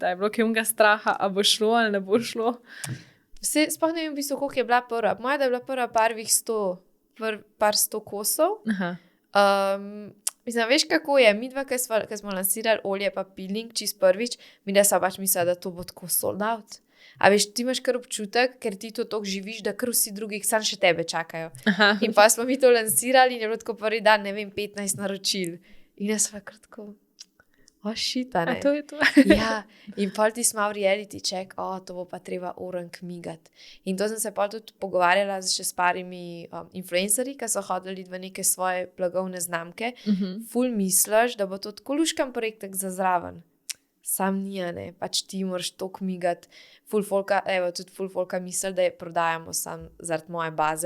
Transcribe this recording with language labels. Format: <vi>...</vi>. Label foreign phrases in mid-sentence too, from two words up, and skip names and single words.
<sl>Je bilo kaj straha, a bo šlo ali ne bo šlo? Sploh ne vem v bistvu, koliko je bila prva. Moja, da je bila prva par 100 kosov. Mislim, veš kako je, midva, ki smo lansirali olje pa peeling čist prvič, midva sva pač mislila, da to bo tako</sl> <en>sold out.</en> <sl>A veš, ti imaš kar občutek, ker ti to toliko živiš, da kar vsi drugi sam še tebe čakajo. In pa smo mi to lansirali in je bilo tako prvi dan, ne vem, 15 naročil. In jaz sva kar tako, shit, a ne? A to je to? Ja, in pol ti smo v</sl> <en>reality check,</en> <sl>to bo pa treba orank migati. In to sem se pol tudi pogovarjala še s parimi influencerji, ki so hodili v neke svoje blagovne znamke. Ful misliš, da bo to tako luškan projektek za zraven. Sam ni, ne, pač ti moraš toliko migati. Ful folka misli, da je prodajamo sam zaradi moje baze.</sl>